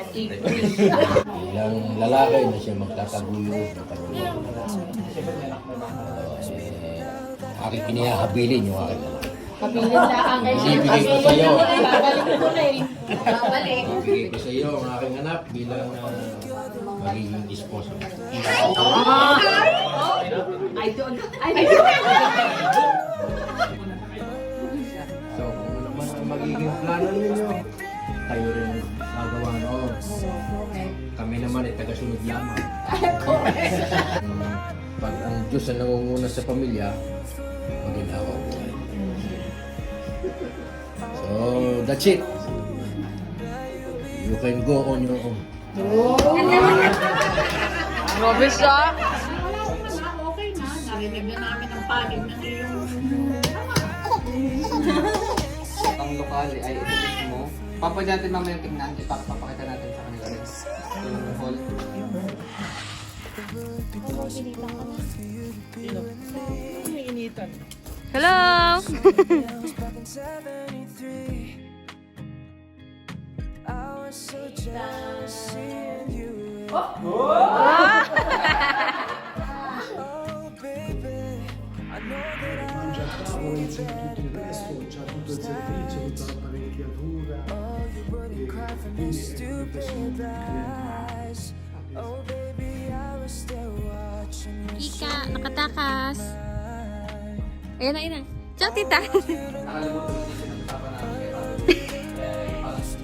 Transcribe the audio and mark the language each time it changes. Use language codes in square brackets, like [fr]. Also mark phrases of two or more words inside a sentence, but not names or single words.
[tl] Bilang lalaki na siya magtataguyod ng kanyang aking kinihahabilin yung aking anak. Pabilin lang. Ibibigay ko sa iyo. Babalik ko na eh. Babalik. Ibibigay ko sa iyo ang aking anak bilang magiging esposo. [en] I don't. [tl] So kung ano naman ang magiging plano ninyo, kayo rin gagawa noon. Kami naman ay tagasunod lamang. Pag ang Diyos ang nangunguna sa pamilya, maginhawa buhay. [en] So, that's it. You can go on your own. [tl] Grabe siya! binigyan namin ng panig ng iyong Ang lokal ay ito mismo. Papwede natin mamaya tingnan. Papakita natin sa kanila rin. Yung hall. Hello! [it] C'è tutto il resto, c'è tutto il servizio, tutta l'apparecchiatura. Quindi è [tl] Ika, nakatakas. Ayan na, ayan na. Ciao, tita. Nakalimutan ko din pinag-usapan namin kay Pablo.